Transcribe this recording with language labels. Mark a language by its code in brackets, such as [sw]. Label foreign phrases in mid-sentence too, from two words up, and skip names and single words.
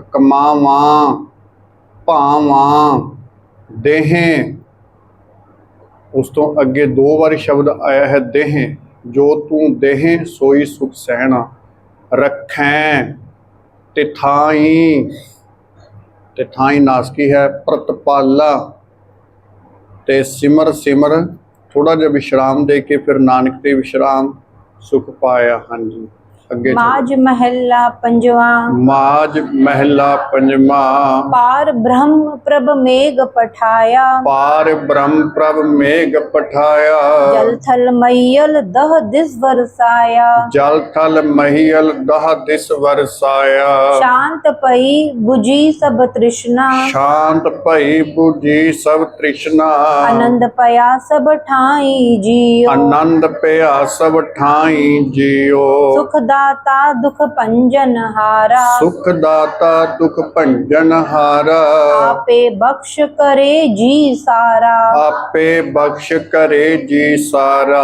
[pa] ਕਮਾਵਾਂ, ਭਾਵਾਂ, ਦੇਹ, ਉਸ ਤੋਂ ਅੱਗੇ 2 ਵਾਰੀ ਸ਼ਬਦ ਆਇਆ ਹੈ ਦੇਹ, ਜੋ ਤੂੰ ਦੇਹ ਸੋਈ ਸੁਖ ਸਹਿਣਾ, ਰੱਖੈਂ ਤਿਥਾਈ, ਤਿਥਾਈ ਨਾਸਕੀ ਹੈ, ਪ੍ਰਤਪਾਲਾ ਤੇ ਸਿਮਰ ਸਿਮਰ, ਥੋੜਾ ਜਿਹਾ ਵਿਸ਼ਰਾਮ ਦੇ ਕੇ ਫਿਰ ਨਾਨਕ ਤੇ ਵਿਸ਼ਰਾਮ ਸੁਖ ਪਾਇਆ। ਹਾਂਜੀ ਅੱਗੇ ਮਾਜ ਮਹਲਾ ਪੰਜਵਾ। ਮਾਜ ਮਹਲਾ ਪੰਜਵਾ। ਪਾਰ ਬ੍ਰਹਮ ਪ੍ਰਭ ਮੇਘ ਪਠਾਇਆ, ਪਾਰ ਬ੍ਰਹਮ ਪ੍ਰਭ ਮੇਘ ਪਠਾਇਆ, ਜਲ ਥਲ ਮੈਯਲ ਦਹ ਦਿਸ ਬਰਸਾਇਆ, ਜਲ ਥਲ ਮਹੀਅਲ ਦਹ ਦਿਸ ਬਰਸਾਇਆ, ਸ਼ਾਂਤ ਪਈ ਬੁਝੀ ਸਭ ਤ੍ਰਿਸ਼ਨਾ, ਸ਼ਾਂਤ ਭਈ ਬੁਝੀ ਸਭ ਤ੍ਰਿਸ਼ਨਾ, ਆਨੰਦ ਪਇਆ ਸਭ ਠਾਈ ਜੀਓ, ਆਨੰਦ ਪਇਆ ਸਭ ਠਾਈ ਜੀਓ, ਸੁਖ ਦਾਤਾ ਦੁਖ ਪੰਜਨ ਹਾਰਾ, ਸੁਖ ਦਾਤਾ ਦੁਖ ਭੰਜਨ ਹਾਰਾ, ਆਪੇ ਬਖ਼ਸ਼ ਕਰੇ ਜੀ ਸਾਰਾ, ਆਪੇ ਬਖ਼ਸ਼ ਕਰੇ ਜੀ ਸਾਰਾ,